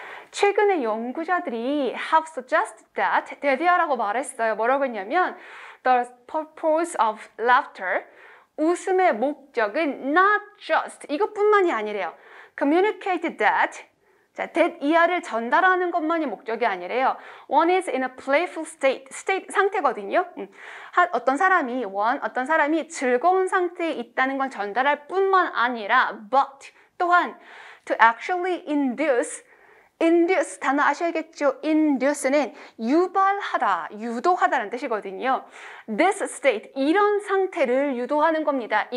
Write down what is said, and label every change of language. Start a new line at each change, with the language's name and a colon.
Korean: 최근에 연구자들이
English: have suggested that
Korean: 대대하라고 말했어요. 뭐라고 했냐면
English: the purpose of laughter,
Korean: 웃음의 목적은
English: not just,
Korean: 이것뿐만이 아니래요.
English: communicate that,
Korean: 자, that 이하를 전달하는 것만이 목적이 아니래요.
English: One is in a playful state, state
Korean: 상태거든요. 어떤 사람이 즐거운 상태에 있다는 건 전달할 뿐만 아니라 but 또한
English: to actually induce
Korean: 단어 아셔야겠죠? induce는 유발하다, 유도하다라는 뜻이거든요.
English: This state,
Korean: 이런 상태를 유도하는 겁니다.